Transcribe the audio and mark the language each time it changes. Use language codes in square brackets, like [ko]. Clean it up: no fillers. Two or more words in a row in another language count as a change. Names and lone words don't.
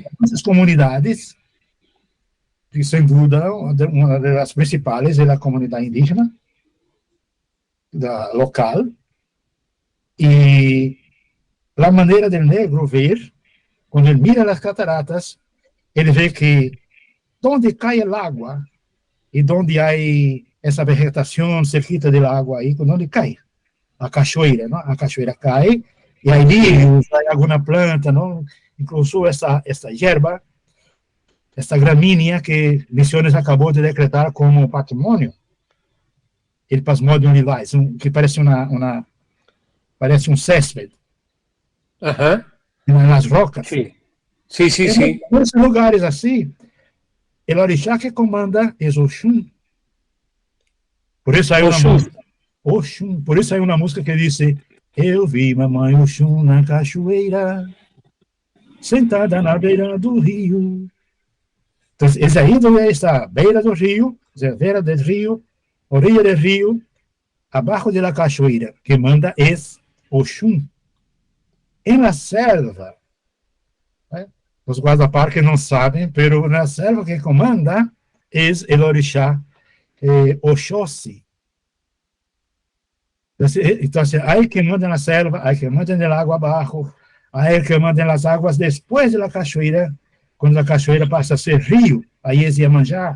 [es] Esas comunidades, que sin duda una de las principales es la comunidad indígena, local, y la manera del negro ver, cuando él mira las cataratas, él ve que donde cae el agua y donde hay [pt] essa vegetação [es] cerquita del agua [pt] aí, onde cai a cachoeira, não? A cachoeira cai e aí hay alguma planta, não? Incluso essa hierba, essa gramínea que Misiones acabou de decretar como patrimônio, [es] el Plasmodium lilás, que parece parece césped. Ajá, en las rocas. sí. Sí, sí, sí. En esos lugares así, el orixá que comanda es Oxum. Por eso hay una Oxum. música, Oxum, por eso hay una música que dice: [pt] eu vi mamãe Oxum na cachoeira, sentada na beira do rio. [es] Entonces, es ahí donde está, [pt] beira do río, [es] o sea, beira del río, orilla del río, abajo de la cachoeira, que manda es Oxum. En la selva, [pt] os guardaparques não sabem, [es] pero [pt] na selva [es] que comanda es el orixá Oxóssi. Entonces, hay que manda en la selva, hay que manda en el agua abajo, hay que manda en las aguas después de la cachoeira, cuando la cachoeira pasa a ser río, ahí es Iemanjá.